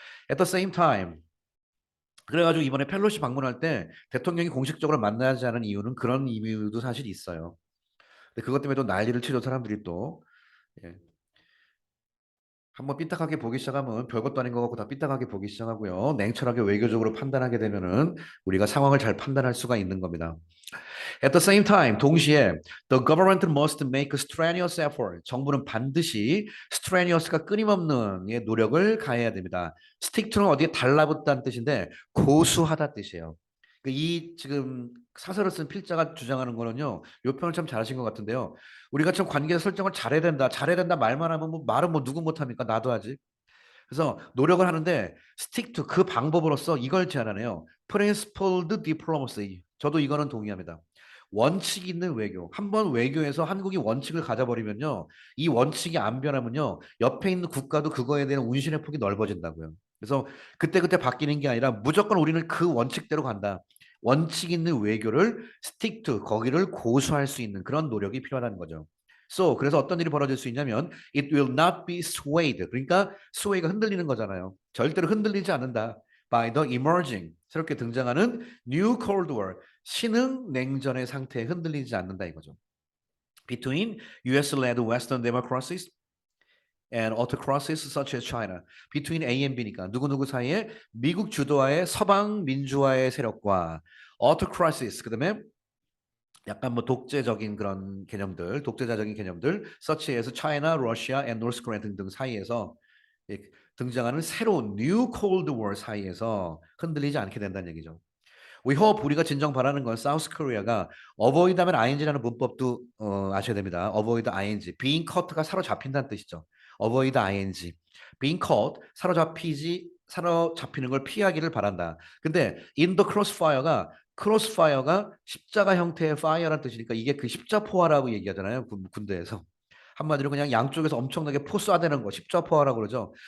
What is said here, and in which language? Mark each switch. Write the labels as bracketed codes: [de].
[en] At the same time [ko] 그래가지고 이번에 펠로시 방문할 때 대통령이 공식적으로 만나지 않은 이유는 그런 이유도 사실 있어요. 근데 그것 때문에 또 난리를 치죠 사람들이 또. 예. 한번 삐딱하게 보기 시작하면 별것도 아닌 것 같고 다 삐딱하게 보기 시작하고요. 냉철하게 외교적으로 판단하게 되면은 우리가 상황을 잘 판단할 수가 있는 겁니다. [en] At the same time, [ko] 동시에 [en] the government must make strenuous effort. [ko] 정부는 반드시 strenuous가 끊임없는 예, 노력을 가해야 됩니다. stick to는 어디에 달라붙다는 뜻인데 고수하다 뜻이에요. 이 지금 사설을 쓴 필자가 주장하는 거는요. 요 표현을 참 잘하신 것 같은데요. 우리가 참 관계 설정을 잘해야 된다. 잘해야 된다 말만 하면 뭐 말은 뭐 누구 못합니까? 나도 하지. 그래서 노력을 하는데 stick to 그 방법으로서 이걸 제안하네요. [en] principled diplomacy. [ko] 저도 이거는 동의합니다. 원칙 있는 외교. 한번 외교에서 한국이 원칙을 가져버리면요. 이 원칙이 안 변하면요. 옆에 있는 국가도 그거에 대한 운신의 폭이 넓어진다고요. 그래서 그때그때 바뀌는 게 아니라 무조건 우리는 그 원칙대로 간다. 원칙 있는 외교를 stick to 거기를 고수할 수 있는 그런 노력이 필요하다는 거죠. 그래서 어떤 일이 벌어질 수 있냐면 [en] it will not be swayed. [ko] 그러니까 sway가 흔들리는 거잖아요. 절대로 흔들리지 않는다. [en] by the emerging [ko] 새롭게 등장하는 [en] new cold war [ko] 신흥 냉전의 상태에 흔들리지 않는다 이거죠. [en] between US-led Western democracies and autocracies such as China. [ko] between A and B니까 누구누구 사이에 미국 주도하의 서방 민주화의 세력과 autocracies 그다음에 약간 뭐 독재적인 그런 개념들, 독재자적인 개념들, [en] such as China, Russia, and North Korea [ko] 등등 사이에서 등장하는 새로운 New Cold War 사이에서 흔들리지 않게 된다는 얘기죠. [en] We hope [ko] 우리가 진정 바라는 건 South Korea가 avoid 하면 ing라는 문법도 아셔야 됩니다. avoid ing, [en] being caught [ko] 가 사로잡힌다는 뜻이죠. avoid ing, [en] being caught [ko] 사로잡히는 걸 피하기를 바란다. 근데 [en] in the crossfire [ko] 가 십자가 형태의 fire라는 뜻이니까 이게 그 십자포화라고 얘기하잖아요. 군대에서. 한마디로 그냥 양쪽에서 엄청나게 포 쏴대는 거 십자포화라고 그러죠.